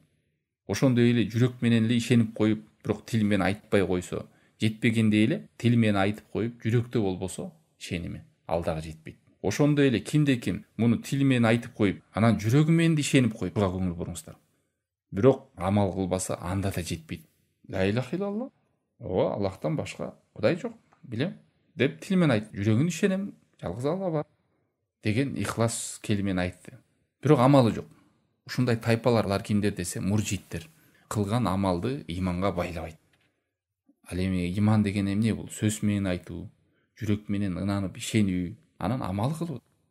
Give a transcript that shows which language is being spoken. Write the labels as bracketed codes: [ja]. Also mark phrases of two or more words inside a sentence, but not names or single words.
[ky] Ошондой эле жүрөк менен эле ишенип коюп, бирок тил менен айтпай койсо, жетпегендей эле тил менен айтып коюп, жүрөктө болбосо, ишеними ал дагы жетпейт. Ошондой эле кимде ким муну тил менен айтып коюп, анан жүрөгү менен да ишенип коюп, буга көңүл буруңуздар. Бирок амал кылбаса, анда да жетпейт. [ar] لا إله إلا الله. [ky] Ооба, Аллахтан башка Кудай жок, билем деп тил менен айтып, жүрөгүн ишенем, жалгыз Алла бар деген ихлас келмени айтты. Бирок амалы жок. Ушундай тайпаларлар кимдер десе, муржиттер. Кылган амалды иманга байлабайт. Ал эми иман деген эмне бул? Сөз менен айтуу, жүрөк менен ынанып ишенүү, анан амал кылуу.